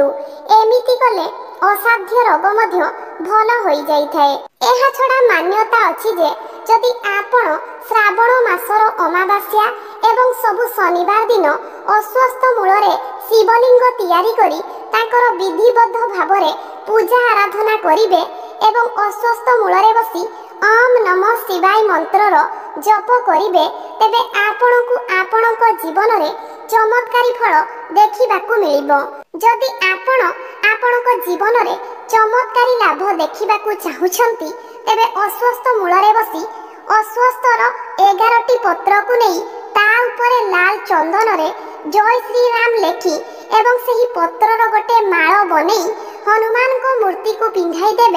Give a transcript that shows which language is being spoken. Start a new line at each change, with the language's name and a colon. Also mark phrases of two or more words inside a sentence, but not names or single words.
Odia: ଏମିତି କଲେ ଅସାଧ୍ୟ ରୋଗ ମଧ୍ୟ ଭଲ ହୋଇ ଯାଇ ଥାଏ। ଏହା ଛଡ଼ା ମାନ୍ୟତା ଅଛି ଯେ ଯଦି ଆପଣ ଶ୍ରାବଣ ମାସର ଅମାବାସ୍ୟା ଏବଂ ସବୁ ଶନିବାର ଦିନ ଅଶ୍ୱସ୍ଥ ମୂଳରେ ଶିବଲିଙ୍ଗ ତିଆରି କରି ତାହାର ବିଧିବଦ୍ଧ ଭାବରେ ପୂଜା ଆରାଧନା କରିବେ ଏବଂ ଅଶ୍ୱସ୍ଥ ମୂଳରେ ବସି ଓମ୍ ନମଃ ଶିବାୟ ମନ୍ତ୍ରର ଜପ କରିବେ ତେବେ ଆପଣଙ୍କୁ ଆପଣଙ୍କ ଜୀବନରେ ଚମତ୍କାରୀ ଫଳ ଦେଖିବାକୁ ମିଳିବ। ଯଦି ଆପଣ ଆପଣଙ୍କ ଜୀବନରେ ଚମତ୍କାରୀ ଲାଭ ଦେଖିବାକୁ ଚାହୁଁଛନ୍ତି, ତେବେ ଅଶ୍ୱସ୍ଥ ମୂଳରେ ବସି ଅଶ୍ୱସ୍ଥର 11ଟି ପତ୍ରକୁ ନେଇ ତା ଉପରେ ଲାଲ ଚନ୍ଦନରେ ଜୟ ଶ୍ରୀରାମ ଲେଖି ଏବଂ ସେହି ପତ୍ରର ଗୋଟେ ମାଳ ବନେଇ ହନୁମାନଙ୍କ ମୂର୍ତ୍ତିକୁ ପିନ୍ଧାଇ ଦେବେ।